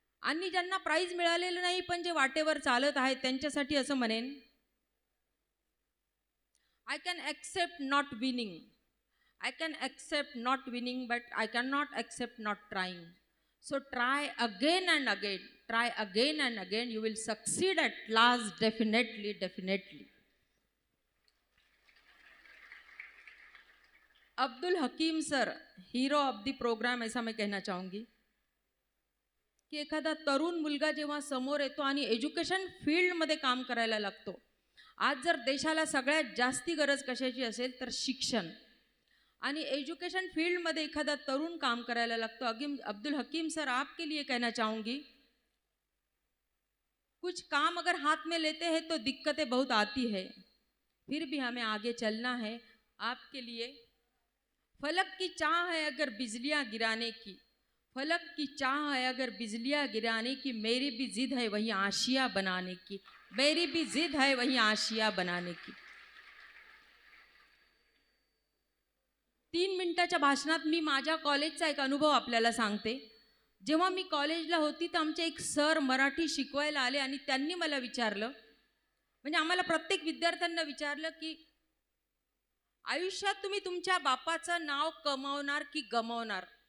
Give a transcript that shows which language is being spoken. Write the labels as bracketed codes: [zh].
[mr] आणि ज्यांना प्राइज मिळालेलं नाही पण जे वाटेवर चालत आहेत त्यांच्यासाठी असं म्हणेन, [en] I can accept not winning, I can accept not winning, but I cannot accept not trying. So try again and again, try again and again. You will succeed at last, definitely, definitely. [mr] Abdul Hakim sir, [en] hero of the programme, [hi] ऐसा मैं कहना चाहूँगी की [mr] एखादा तरुण मुलगा जेव्हा समोर येतो आणि एज्युकेशन फील्डमध्ये काम करायला लागतो, आज जर देशाला सगळ्यात जास्ती गरज कशाची असेल तर शिक्षण, आणि एजुकेशन फील्ड में एखादा तरुण काम करायला लगता। [hi] अब्दुल हकीम सर, आपके लिए कहना चाहूँगी, कुछ काम अगर हाथ में लेते हैं तो दिक्कतें बहुत आती है, फिर भी हमें आगे चलना है। आपके लिए फलक की चाह है अगर बिजलियाँ गिराने की, फलक की चाह है अगर बिजलियाँ गिराने की, मेरी भी जिद है वहीं आशिया बनाने की, मेरी भी जिद है वहीं आशिया बनाने की। [mr] 3 मिनिटाच्या भाषणात मी माझ्या कॉलेजचा एक अनुभव आपल्याला सांगते। जेव्हा मी कॉलेजला होती तर आमचे एक सर मराठी शिकवायला आले आणि त्यांनी मला विचारलं, म्हणजे आम्हाला प्रत्येक विद्यार्थ्यांना विचारलं की आयुष्यात तुम्ही तुमच्या बापाचं नाव कमावणार की गमावणार।